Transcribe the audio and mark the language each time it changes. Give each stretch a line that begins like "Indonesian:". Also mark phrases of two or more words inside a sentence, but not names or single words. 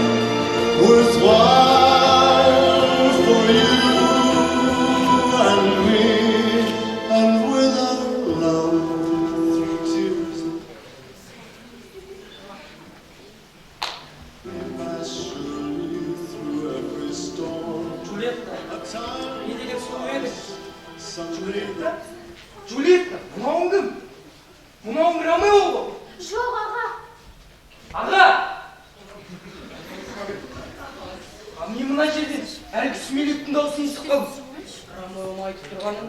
English: worthwhile for you and me, and with our love through tears we pass surely through every storm.
Kazakh: Джульетта,
English: A time
Kazakh: не деген сұлу едің.
English: someday
Kazakh: Джульетта, мынауың кім? Мынауың Ромео ғой. Жоқ, аға. Аға! А мен мына жерден әлгі сүмелектің дауысын естіп қалдым. Ромео'м айтып тұрғаным,